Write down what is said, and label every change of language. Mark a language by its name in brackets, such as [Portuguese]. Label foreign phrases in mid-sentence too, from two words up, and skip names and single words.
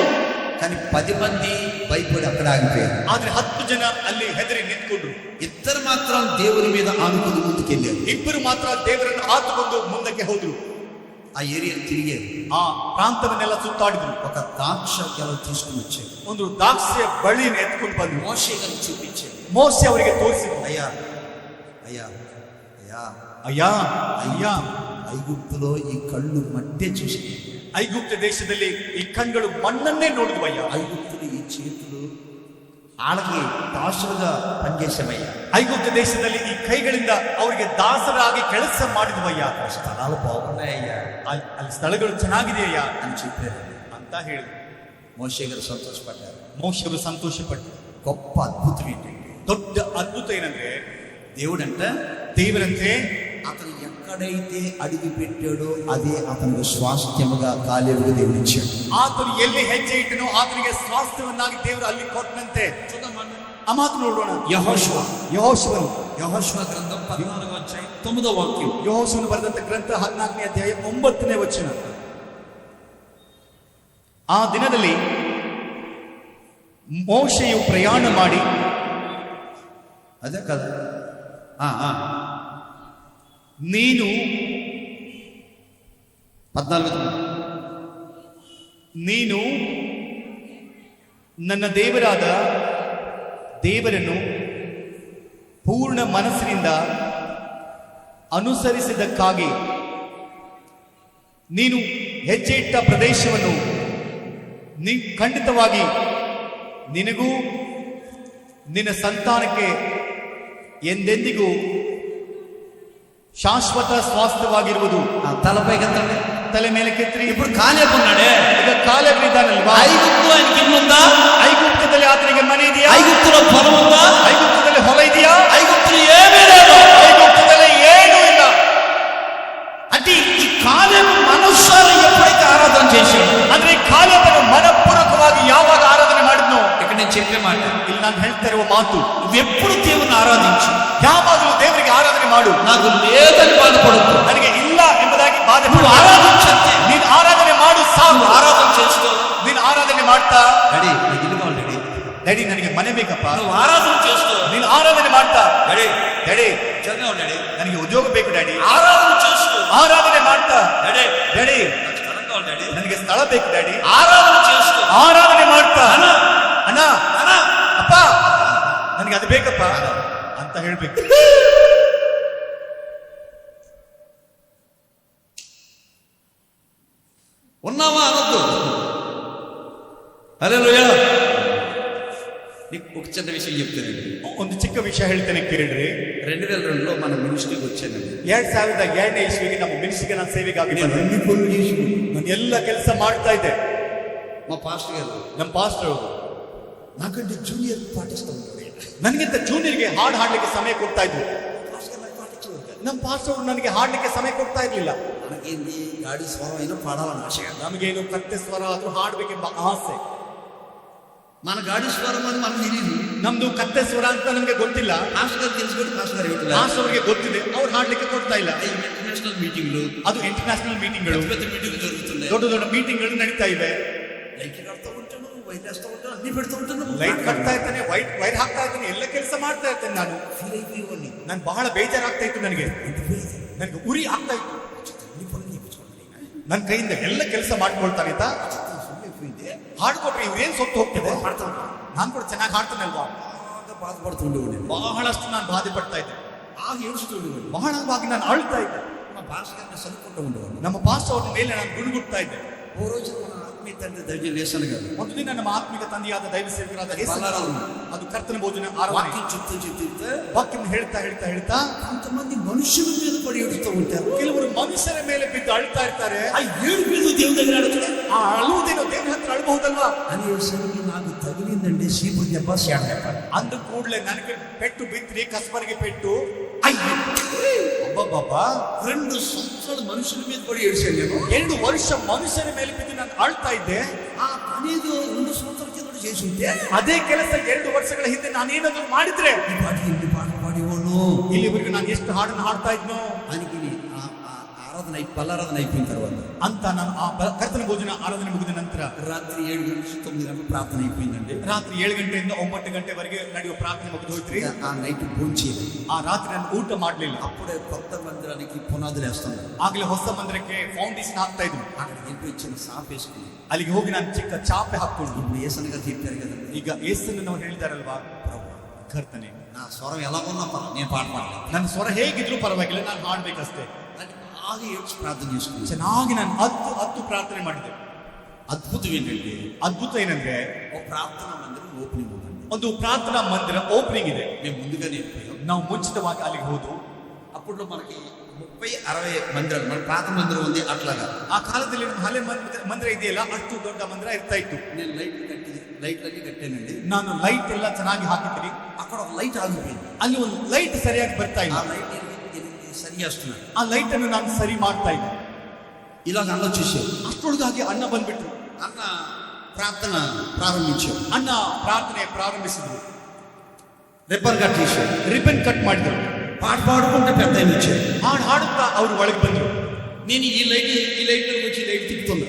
[Telugu] కానీ 10 మంది భయపడి అక్కడ ఆగిపోయారు. [Kannada] ಆದ್ರೆ 10 ಜನ ಅಲ್ಲಿ ಹೆದರಿ ನಿಂತ್ಕೊಂಡ್ರು. [Telugu] ఇద్దరు మాత్రం దేవుని మీద ఆనుకుని ముందుకెళ్ళారు. [Kannada] ಇಬ್ಬರು ಮಾತ್ರ ದೇವರನ್ನು ಆತುಕೊಂಡು ಮುಂದಕ್ಕೆ ಹೋದ್ರು. [Telugu] ఆ ఏరియాను తిరిగారు, [Kannada] ಆ ಪ್ರಾಂತವನ್ನೆಲ್ಲ ಸುತ್ತಾಡಿದ್ರು. [Telugu] ఒక ద్రాక్ష గెల తీసుకుని వచ్చారు. [Kannada] ಒಂದು ದ್ರಾಕ್ಷಿಯ ಬಳ್ಳಿಯನ್ನು ಎತ್ಕೊಂಡು ಬಂದ್ರು. [Telugu] మోషే గారికి చూపించారు. [Kannada] ಮೋಸೆ ಅವರಿಗೆ ತೋರಿಸಿದ್ರು. [Telugu] అయ్యా అయ్యా అయ్యా [Kannada] ಅಯ್ಯ ಅಯ್ಯ, [Telugu] ఐగుప్తులో ఈ కళ్ళు మట్టే చూసి, [Kannada] ಐಗುಪ್ತ ದೇಶದಲ್ಲಿ ಈ ಕಣ್ಗಳು ಮಣ್ಣನ್ನೇ ನೋಡಿದ್ವಯ್ಯ. [Telugu] ఐగుప్తులు ఈ చేతులు వాళ్ళకి దాసులుగా పనిచేసామయ్యా. [Kannada] ಐಗುಪ್ತ ದೇಶದಲ್ಲಿ ಈ ಕೈಗಳಿಂದ ಅವರಿಗೆ ದಾಸರಾಗಿ ಕೆಲಸ ಮಾಡಿದ್ವಯ್ಯ. [Telugu] స్థలాలు బాగున్నాయ్యా [Kannada] ಅಲ್ಲಿ ಸ್ಥಳಗಳು ಚೆನ್ನಾಗಿದೆಯಯ್ಯ [Telugu] అని చెప్పారు. [Kannada] ಅಂತ ಹೇಳಿದ್ರು. [Telugu] మోషే గారు సంతోషపడ్డారు. [Kannada] ಮೋಶೆಯವರು ಸಂತೋಷಪಟ್ಟರು. [Telugu] గొప్ప అద్భుతం ఏంటంటే, [Kannada] ದೊಡ್ಡ ಅದ್ಭುತ ಏನಂದ್ರೆ, [Telugu] దేవుడంట [Kannada] ದೇವರಂತೆ [Telugu] అతను ఎక్కడైతే అడిగి పెట్టాడో అదే అతనికి స్వాస్థ్యముగా కాలేబుకు దేవుడు ఇచ్చాడు. [Kannada] ಆತನು ಎಲ್ಲಿ ಹೆಜ್ಜೆ ಇಟ್ಟನೋ ಆತನಿಗೆ ಸ್ವಾಸ್ಥ್ಯವನ್ನಾಗಿ ದೇವರು ಅಲ್ಲಿ ಕೊಟ್ಟನಂತೆ. ಆ ಮಾತು ನೋಡೋಣ. [Telugu] యెహోషువ [Kannada] ಯೆಹೋಶುವ [Telugu] గ్రంథం 14వ అధ్యాయం 9వ వాక్యం. [Kannada] ಯೆಹೋಶುವನು ಬರೆದಂತ ಗ್ರಂಥ 14ನೇ ಅಧ್ಯಾಯ 9ನೇ ವಚನ. ಆ ದಿನದಲ್ಲಿ ಮೋಶೆಯು ಪ್ರಯಾಣ ಮಾಡಿ, [Telugu] అదే కదా, [Kannada] ನೀನು 14 ನೀನು ನನ್ನ ದೇವರಾದ ದೇವರನ್ನು ಪೂರ್ಣ ಮನಸ್ಸಿನಿಂದ ಅನುಸರಿಸಿದ್ದಕ್ಕಾಗಿ ನೀನು ಹೆಜ್ಜೆ ಇಟ್ಟ ಪ್ರದೇಶವನ್ನು ಖಂಡಿತವಾಗಿ ನಿನಗೂ ನಿನ್ನ ಸಂತಾನಕ್ಕೆ ಎಂದೆಂದಿಗೂ ಶಾಶ್ವತ ಸ್ವಾಸ್ಥ್ಯವಾಗಿರುವುದು. [Telugu] తలపైకెత్తండి, [Kannada] ತಲೆ ಮೇಲೆ ಕೆತ್ತರಿ. [Telugu] ఇప్పుడు కాలేబు ఉన్నాడే, [Kannada] ಈಗ ಕಾಲೇಬ್ ಇದ್ದಾನಲ್ವಾ? [Telugu] ఐగుప్తు ఆయనకి ఇల్లు ఉందా? [Kannada] ಐಗುಪ್ತದಲ್ಲಿ ಆತನಿಗೆ ಮನೆ ಇದೆಯಾ? [Telugu] ఐగుప్తులో పొలం ఉందా? [Kannada] ಐಗುಪ್ತದಲ್ಲಿ ಹೊಲ ಇದೆಯಾ? [Telugu] ఐగుప్తులు ఏమీ లేదు. [Kannada] ಐಗುಪ್ತದಲ್ಲಿ ಏನೂ ಇಲ್ಲ. [Telugu] అంటే ఈ కాలేబు మనస్సారా ఎప్పుడైతే ఆరాధన చేశాడు, [Kannada] ಅಂದ್ರೆ ಕಾಲೇಬನು ಮನಪೂರ್ವಕವಾಗಿ ಯಾವಾಗ ಆರಾಧನೆ ಮಾಡಿದ್ನೋ, [Telugu] ఇక్కడ నేను చెప్పే మాట, [Kannada] ಇಲ್ಲಿ ನಾನು ಹೇಳ್ತಾ ಇರುವ ಮಾತು, [Telugu] నువ్వెప్పుడు దేవుని ఆరాధించు, [Kannada] ಯಾವಾಗಲೂ ದೇವರಿಗೆ ಆರಾಧನೆ ಮಾಡು. [Telugu] నాకు లేదని బాధపడద్దు, [Kannada] ನನಗೆ ಇಲ್ಲ ಎಂಬುದಾಗಿ ಬಾಧೆ [Telugu] నువ్వు ఆరాధించంతే. [Kannada] ನೀನು ಆರಾಧನೆ ಮಾಡು ಸಾಕು. [Telugu] నువ్వు ఆరాధన చేస్తూ, [Kannada] ನೀನು ಆರಾಧನೆ ಮಾಡ್ತಾ, [Telugu] డాడీ నాకు ఇల్లు కావాలి డాడీ, [Kannada] ಡ್ಯಾಡಿ ನನಗೆ ಮನೆ ಬೇಕಪ್ಪ. [Telugu] నువ్వు ఆరాధన చేస్తూ, [Kannada] ನೀನು ಆರಾಧನೆ ಮಾಡ್ತಾ, [Telugu] డాడీ [Kannada] ಡ್ಯಾಡಿ [Telugu] ఉద్యోగం డాడీ, [Kannada] ನನಗೆ ಉದ್ಯೋಗ ಬೇಕು ಡ್ಯಾಡಿ. [Telugu] ఆరాధన చేస్తూ, [Kannada] ಆರಾಧನೆ ಮಾಡ್ತಾ, [Telugu] డాడీ [Kannada] ಡ್ಯಾಡಿ [Telugu] నాకు స్థలం కావాలి డాడీ, [Kannada] ನನಗೆ ಸ್ಥಳ ಬೇಕು ಡ್ಯಾಡಿ. [Telugu] ఆరాధన చేస్తూ, [Kannada] ಆರಾಧನೆ ಮಾಡ್ತಾ, [Telugu] అన్న [Kannada] ಅಣ್ಣ [Telugu] అన్న [Kannada] ಅಪ್ಪ ನನಗೆ ಅದು ಬೇಕಪ್ಪ ಅಂತ ಹೇಳ್ಬೇಕು. [Telugu] ఉన్నావా అనొద్దు. హల్లెలూయా. నీకు ఒక చిన్న విషయం చెప్తానండి. [Kannada] ಒಂದು ಚಿಕ್ಕ ವಿಷಯ ಹೇಳ್ತೇನೆ ಕೇಳ್ರಿ. [Telugu] 2002లో మన మినిస్ట్రీకి వచ్చానండి. [Kannada] 2002ನೇ ಇಸ್ವಿಗೆ ನಮ್ಮ ಮಿನಿಸ್ಟ್ರಿಗೆ ನಾನು ಸೇವೆಗಾಗಿ [Telugu] నేను [Kannada] ಬಂದೆ. [Telugu] అన్ని పనులు చేసి [Kannada] ನಾನು ಎಲ್ಲ ಕೆಲಸ ಮಾಡ್ತಾ ಇದ್ದೆ. [Telugu] మా పాస్టర్ గారు [Kannada] ನಮ್ಮ ಪಾಸ್ಟರ್ [Telugu] నాకంటే జూనియర్ పాటిస్తాను, [Kannada] ನನಗಿಂತ ಜೂನಿಯರ್ಗೆ ಹಾಡು ಹಾಡ್ಲಿಕ್ಕೆ ಸಮಯ ಕೊಡ್ತಾ ಇದ್ರು. ನಮ್ಮ ಪಾಸ್ಟರ್ ಅವರು ನನಗೆ ಹಾಡ್ಲಿಕ್ಕೆ ಸಮಯ ಕೊಡ್ತಾ ಇರ್ಲಿಲ್ಲ. [Telugu] మనకేంది గాడి స్వరం అయినా పాడాలని ఆశ. [Kannada] ನಮಗೇನು ಕತ್ತೆ ಸ್ವರ ಆದ್ರೂ ಹಾಡ್ಬೇಕೆಂಬ ಆಸೆ. [Telugu] మన గాడి స్వరం అని మనకు తెలియదు. [Kannada] ನಮ್ದು ಕತ್ತೆ ಸ್ವರ ಅಂತ ನಮ್ಗೆ ಗೊತ್ತಿಲ್ಲ. [Telugu] ಮಾಸ್ಟರ್ గారు తెలుసుకుంటే మాస్టర్ గారు ಹೇಳ್ತಾರೆ [Kannada] ಮಾಸ್ಟರ್ ಅವರಿಗೆ ಗೊತ್ತಿದೆ, ಅವ್ರು ಹಾಡ್ಲಿಕ್ಕೆ ಕೊಡ್ತಾ ಇಲ್ಲ. ಇಂಟರ್ನ್ಯಾಷನಲ್ ಮೀಟಿಂಗ್ಗಳು, ಅದು ಇಂಟರ್ನ್ಯಾಷನಲ್ ಮೀಟಿಂಗ್ಗಳು, [Telugu] పెద్ద మీటింగ్లు జరుగుతున్నాయి. [Kannada] ದೊಡ್ಡ ದೊಡ್ಡ ಮೀಟಿಂಗ್ಗಳು ನಡೀತಾ ಇವೆ. ಲೈಟ್ ಕಟ್ತಾ [Telugu] ఉంటాను, వైర్ వేస్తూ ఉంటాను, అన్ని పెడుతూ ఉంటాను. [Kannada] ಲೈಟ್ ಕಟ್ತಾ ಇರ್ತಾನೆ, ವೈರ್ ಹಾಕ್ತಾ ಇರ್ತಾನೆ, ಎಲ್ಲ ಕೆಲಸ ಮಾಡ್ತಾ ಇರ್ತೇನೆ. ನಾನು [Telugu] ಫೀಲ್ అయిపోయి [Kannada] ನಾನು ಬಹಳ ಬೇಜಾರಾಗ್ತಾ ಇತ್ತು. ನನಗೆ ಉರಿ ಆಗ್ತಾ ಇತ್ತು. ನನ್ನ ಕೈಯಿಂದ ಎಲ್ಲ ಕೆಲಸ ಮಾಡ್ಕೊಳ್ತಾನೆ ಅಂತ ಹಾಡ್ಕೊಟ್ರೆ ಇವ್ರೇನ್ ಸೊತ್ತು ಹೋಗ್ತಿದೆ. ನಾನು ಕೂಡ ಚೆನ್ನಾಗಿ ಹಾಡ್ತಾನಲ್ವಾ, [Telugu] బాధపడుతుండే [Kannada] ಬಹಳಷ್ಟು ನಾನು ಬಾಧೆ ಪಡ್ತಾ ಇದ್ದೆ. ಆಗ ಏಳಿಸ್ಕೊಂಡು ಬಹಳವಾಗಿ ನಾನು ಅಳ್ತಾ ಇದ್ದೆ. ನಮ್ಮ ಭಾಷೆಗಳನ್ನ ಸರಿಕೊಂಡು ఉండేవాడు. ನಮ್ಮ ಪಾಸ್ಟರ್ ಅವ್ರ ಮೇಲೆ ನಾನು ಗುಣಗುಡ್ತಾ ಇದ್ದೆ. [Telugu] ఓ రోజు మన ఆత్మీయ తండ్రి దైవ లేసన్ గారు [Kannada] ಒಂದು ದಿನ ನಮ್ಮ ಆತ್ಮಿಕ ತಂದೆಯಾದ ದೈವ ಸೇವಕರಾದ ಯೇಸು, ಬಲಾರಾಧನೆ, ಅದು ಕರ್ತನ ಭೋಜನ ಆರಾಧನೆ, [Telugu] వాక్యం చెప్తే [Kannada] ವಾಕ್ಯವನ್ನು ಹೇಳ್ತಾ [Telugu] కొంతమంది మనుషుల మీద పడి ఏడుస్తూ ఉంటారు. [Kannada] ಕೆಲವರು ಮನುಷ್ಯರ ಮೇಲೆ ಬಿದ್ದು ಅಳ್ತಾ ಇರ್ತಾರೆ. [Telugu] ఆ ఏడుపు దేవుని దగ్గర అడుగుతారు. [Kannada] ಆ ಅಳುವುದೇನೋ ದೇವರ ಹತ್ರ ಅಳಬಹುದಲ್ವಾ [Telugu] అనేసరికి నాకు తగిలిందండి సీపు దెబ్బ శాడ దెబ్బ. [Kannada] ಅಂದ ಕೂಡಲೇ ನನಗೆ ಪೆಟ್ಟು ಬಿದ್ರಿ, ಕಸ್ಬರಿಗೆ ಪೆಟ್ಟು. ಅಯ್ಯೋ ಅಬ್ಬಬ್ಬಾ, [Telugu] 2 సంవత్సరాలు మనుషుల మీద పడి ఏడ్చాను నేను. [Kannada] 2 ವರ್ಷ ಮನುಷ್ಯರ ಮೇಲೆ ಬಿದ್ದು ನಾನು ಅಳ್ತಾ ಇದ್ದೆ. [Telugu] ఆ పనేదో 2 సంవత్సరాల కింద చేసి ఉంటే [Kannada] ಅದೇ ಕೆಲಸ 2 ವರ್ಷಗಳ ಹಿಂದೆ ನಾನೇನಾದ್ರು ಮಾಡಿದ್ರೆ [Telugu] ఈ పాటకి ఇన్ని పాటలు పాడేవాడు. [Kannada] ಇಲ್ಲಿವರೆಗೂ ನಾನು ಎಷ್ಟು ಹಾಡನ್ನು ಹಾಡ್ತಾ ಇದ್ನೋ. [Telugu] ఆయనకి ఆరాధన బలారాధన అయిపోయిన తర్వాత [Kannada] ಅಂತ ನಾನು ಆ ಕರ್ತನ ಭೋಜನ ಆರಾಧನೆ ಮುಗಿದ ನಂತರ [Telugu] రాత్రి 7 నుంచి 9 గంటలు ప్రార్థన అయిపోయిందండి. [Kannada] ರಾತ್ರಿ 7 ಗಂಟೆಯಿಂದ 9 ಗಂಟೆವರೆಗೆ ನಡೆಯುವ ಪ್ರಾರ್ಥನೆ ಮುಗಿದು ಹೋಯ್ತ್ರಿ. [Telugu] ఆ నైట్ భోంచేది. [Kannada] ಆ ರಾತ್ರಿ ನಾನು ಊಟ ಮಾಡ್ಲಿಲ್ಲ. [Telugu] అప్పుడే కొత్త మందిరానికి పునాదులు వేస్తున్నారు. [Kannada] ಆಗ್ಲೇ ಹೊಸ ಮಂದಿರಕ್ಕೆ ಫೌಂಡೇಶನ್ ಹಾಕ್ತಾ ಇದ್ರು. [Telugu] అక్కడికి వెళ్ళి చిన్న సాప్ వేసుకుని [Kannada] ಅಲ್ಲಿಗೆ ಹೋಗಿ ನಾನು ಚಿಕ್ಕ ಚಾಪೆ ಹಾಕೊಂಡು, [Telugu] ఇప్పుడు ఏసనగా చెప్పారు కదండి, [Kannada] ಈಗ ಯೇಸುವನ್ನು ನಾವು ಹೇಳಿದಾರಲ್ವಾ, [Telugu] ప్రభు [Kannada] ಕರ್ತನೆ [Telugu] నా స్వరం ఎలా ఉన్నా పర్లేదు, నేను పాట పాడలేదు. [Kannada] ನನ್ನ ಸ್ವರ ಹೇಗಿದ್ರು ಪರವಾಗಿಲ್ಲ, ನಾನು ಹಾಡ್ಬೇಕಷ್ಟೇ. [Telugu] అని బాగా ఏడ్చి ప్రార్థన చేసుకుని [Kannada] ಚೆನ್ನಾಗಿ ನಾನು ಹತ್ತು ಪ್ರಾರ್ಥನೆ ಮಾಡಿದೆ. [Telugu] అద్భుతం ఏంటంటే [Kannada] ಅದ್ಭುತ ಏನಂದ್ರೆ, [Telugu] ఒక ప్రార్థన మందిరం ఓపెనింగ్ ఉందండి. [Kannada] ಒಂದು ಪ್ರಾರ್ಥನಾ ಮಂದಿರ ಓಪನಿಂಗ್ ಇದೆ. [Telugu] మేము ముందుగానే వెళ్ళిపోయాం. [Kannada] ನಾವು ಮುಂಚಿತವಾಗಿ ಅಲ್ಲಿಗೆ ಹೋದು. [Telugu] అప్పుడు మనకి 30-60 మందిరాలు మన ప్రార్థన మందిరం ఉంది. అట్లాగా [Kannada] ಆ ಕಾಲದಲ್ಲಿ ನಮ್ಮ ಹಳೆ ಮಂದಿರ ಇದೆಯಲ್ಲ, ಅಷ್ಟು ದೊಡ್ಡ ಮಂದಿರ ಇರ್ತಾ ಇತ್ತು. [Telugu] నేను లైట్లన్నీ కట్టానండి. [Kannada] ನಾನು ಲೈಟ್ ಎಲ್ಲ ಚೆನ್ನಾಗಿ ಹಾಕಿದ್ದೀನಿ. [Telugu] అక్కడ ఒక లైట్ ఆగిపోయింది. [Kannada] ಅಲ್ಲಿ ಒಂದು ಲೈಟ್ ಸರಿಯಾಗಿ ಬರ್ತಾ ಇಲ್ಲ. [Telugu] ఆ లైట్ సరి చేస్తున్నాను. [Kannada] ಆ ಲೈಟ್ ಅನ್ನು ನಾನು ಸರಿ ಮಾಡ್ತಾ ಇದ್ದೆ. [Telugu] ఇలాగ అన్న చూసారు. [Kannada] ಅಷ್ಟೊಳಗಾಗಿ ಅಣ್ಣ ಬಂದ್ಬಿಟ್ರು. [Telugu] అన్న ప్రార్థన ప్రారంభించారు. [Kannada] ಅಣ್ಣ ಪ್ರಾರ್ಥನೆ ಪ್ರಾರಂಭಿಸಿದ್ರು. [Telugu] రిబ్బన్ కట్ చేశారు. [Kannada] ರಿಬನ್ ಕಟ್ ಮಾಡಿದ್ರು. [Telugu] పాట పాడుకుంటే పెద్ద ఆయన వచ్చారు. [Kannada] ಹಾಡುತ್ತಾ ಅವರು ಒಳಗೆ ಬಂದ್ರು. [Telugu] నేను ఈ లైట్ వచ్చి లైట్ తిప్పుతున్నాను.